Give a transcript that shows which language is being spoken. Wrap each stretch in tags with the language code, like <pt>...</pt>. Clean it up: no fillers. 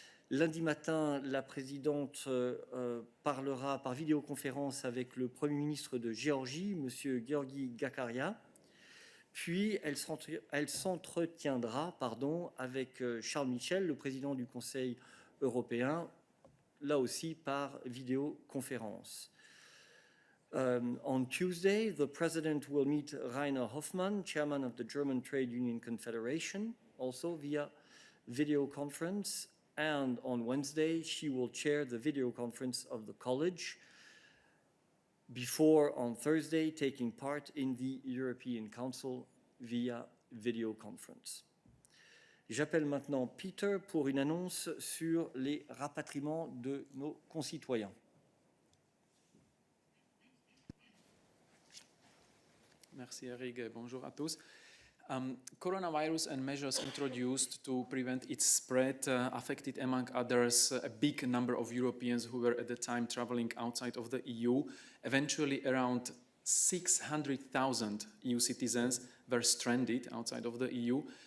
<fr>Lundi matin, la présidente parlera par vidéoconférence avec le Premier ministre de Géorgie, M. Georgi Gakaria. Puis, elle s'entretiendra avec Charles Michel, le président du Conseil européen, là aussi par vidéoconférence.</fr> <en>On Tuesday, the President will meet Rainer Hoffmann, Chairman of the German Trade Union Confederation, also via video conference. And on Wednesday, she will chair the video conference of the college before, on Thursday, taking part in the European Council via video conference.</en> <fr>J'appelle maintenant Peter pour une annonce sur les rapatriements de nos concitoyens. Merci Eric, bonjour à tous.</fr> <en>Coronavirus and measures introduced to prevent its spread affected, among others, a big number of Europeans who were at the time traveling outside of the EU. Eventually, around 600,000 EU citizens were stranded outside of the EU.</en>